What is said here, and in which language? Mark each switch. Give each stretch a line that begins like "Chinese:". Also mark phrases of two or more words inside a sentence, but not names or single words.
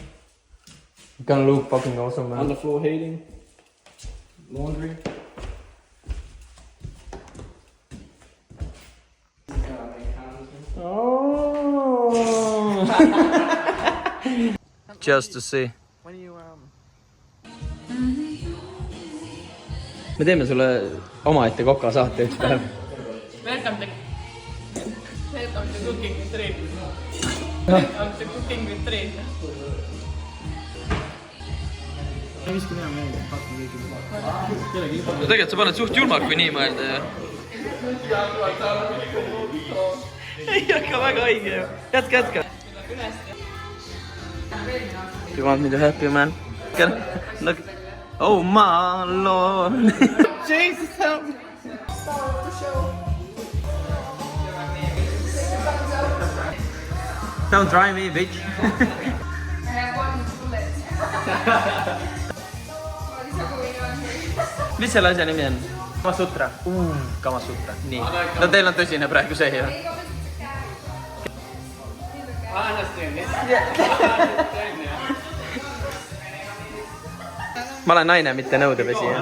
English: Gonna look fucking awesome, man. Underfloor heating. Laundry. Oh. Just to see. When you
Estonian: Me teeme sulle omaette kokasaate üks päev.
English: Welcome to cooking with Rein. Welcome to cooking with Rein.
Estonian: ei viska minema meelde, hakkan kõigile. Kellegi No tegelikult sa paned suht julmalt, kui nii mõelda ju. Ei, aga väga haige ju. Jätka.
English: You want me to help you, man? Look. Oh my lord. Jesus, help me. Don't try me, bitch. I have one bullet.
Estonian: Mis selle asja nimi on? Kamasutra. Kamasutra. Nii. No teil on tõsine praegu see ju. Ma olen naine, mitte nõudepesi.